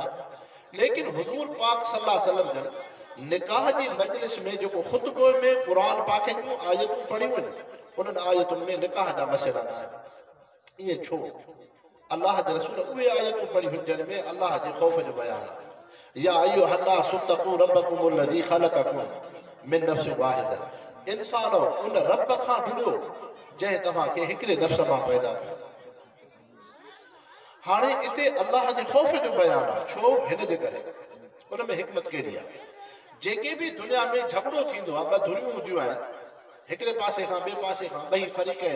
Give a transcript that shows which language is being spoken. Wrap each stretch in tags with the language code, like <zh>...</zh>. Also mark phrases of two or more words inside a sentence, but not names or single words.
<sd>लेकिन हुज़ूर पाक</sd> <ar>صلى الله عليه وسلم</ar> <sd>जन निकाह जी मजलिस में जेको ख़ुतबो में क़ुरान पाक जूं आयतूं पढ़ियूं आहिनि, उन्हनि आयतुनि में निकाह जा मसइला न आहिनि। ईअं छो? अल्लाह जे रसूल उहे आयतूं पढ़ियूं आहिनि जिन में अल्लाह जे ख़ौफ़ जो बयानु आहे।</sd> <ar>يا أيها الناس اتقوا ربكم الذي خلقكم من نفس واحدة,</ar> <sd>इंसानो उन रब खां ढुरियो जंहिं तव्हांखे हिकिड़े नफ़्स मां पैदा कयो। हाणे इते अल्लाह जे ख़ौफ़ जो बयानु आहे। छो? हिन जे करे उन में हिकमत कहिड़ी आहे। जेके बि दुनिया में झगड़ो थींदो आहे, ॿ धुरियूं हूंदियूं आहिनि, हिकिड़े पासे खां ॿिए पासे खां ॿई फ़रीक़ैन।</sd>